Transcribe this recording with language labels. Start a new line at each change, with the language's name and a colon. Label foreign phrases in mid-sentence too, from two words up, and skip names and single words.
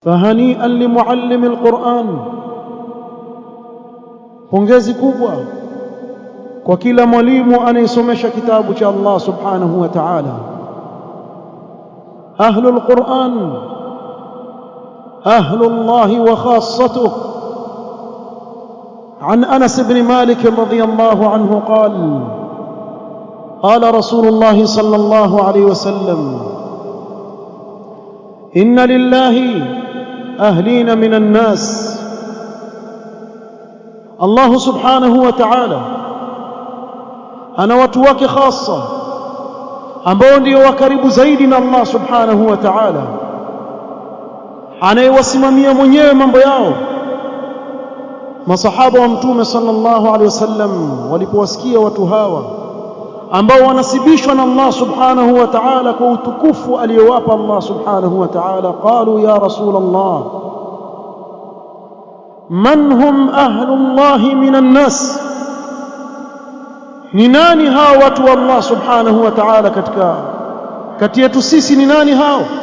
Arabic: فهنيئا لمعلم القرآن.
Swahili: Pongezi kubwa kwa kila mwalimu anayesomesha kitabu cha Allah
Arabic: سبحانه وتعالى. أهل القرآن أهل الله وخاصته. عن أنس بن مالك رضي الله عنه قال قال رسول الله صلى الله عليه وسلم إن لله أهلين من الناس. الله سبحانه وتعالى
Swahili: ana watu wake khasa ambao ndio wakaribu zaidi na Allah
Arabic: سبحانه وتعالى,
Swahili: anayewasimamia mwenyewe mambo yao. Masahaba wa Mtume
Arabic: صلى الله عليه وسلم
Swahili: walipowasikia watu hawa ambao wanasibishwa na Allah
Arabic: سبحانه وتعالى
Swahili: kwa utukufu aliyowapa Allah
Arabic: سبحانه وتعالى, قالوا يا رسول الله من هم أهل الله من الناس,
Swahili: ni nani hao watu wa Allah
Arabic: سبحانه وتعالى
Swahili: kati yetu sisi, ni nani hao?